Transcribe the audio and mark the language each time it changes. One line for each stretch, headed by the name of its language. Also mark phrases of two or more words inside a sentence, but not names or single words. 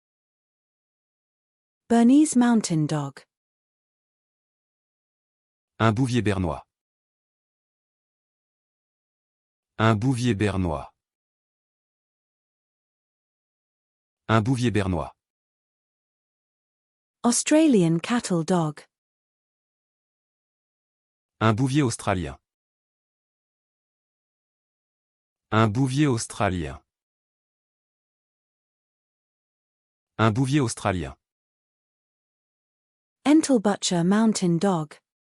English: Bernese Mountain Dog.
French: Un Bouvier bernois. Un Bouvier bernois. Un Bouvier bernois.
English: Australian Cattle Dog.
French: Un Bouvier australien. Un Bouvier australien. Un Bouvier australien.
English: Entlebucher Mountain Dog.